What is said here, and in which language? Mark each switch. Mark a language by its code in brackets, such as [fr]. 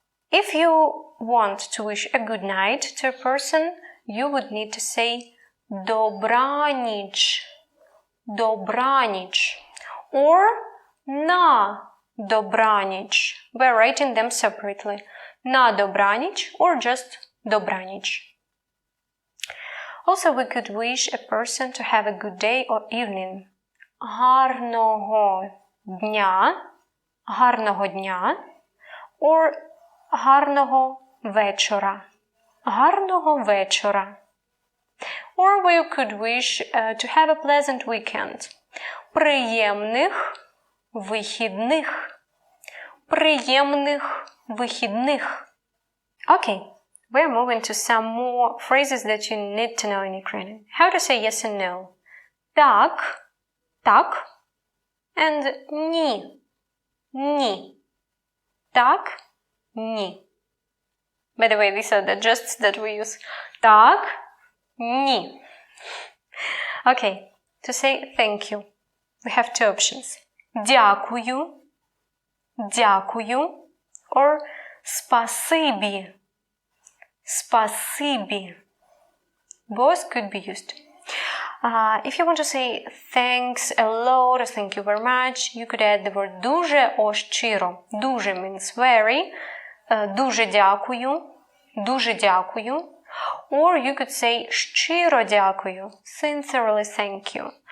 [en] If you want to wish a good night to a person, you would need to say [uk] добраніч, добраніч, [en] or [uk] на добраніч. [en] We're writing them separately. [uk] На добраніч [en] or just [uk] добраніч. [en] Also, we could wish a person to have a good day or evening. [uk] Гарного дня, гарного дня, or гарного вечора, гарного вечора. [en] Or we could wish to have a pleasant weekend. [uk] Приємних вихідних. Приємних вихідних. [en] Okay, we're moving to some more phrases that you need to know in Ukrainian. How to say yes and no. [uk] Так, так, and ні, ні. Так, ні. [en] By the way, these are the gests that we use. [uk] Так, ні. [en] Okay, to say thank you, we have two options. [uk] Дякую, дякую, or спасибі, спасибі. [en] Both could be used. If you want to say thanks a lot or thank you very much, you could add the word дуже or щиро. Дуже means very. [uk] Дуже дякую, дуже дякую. [en] Or you could say [uk] щиро дякую, [en] sincerely thank you.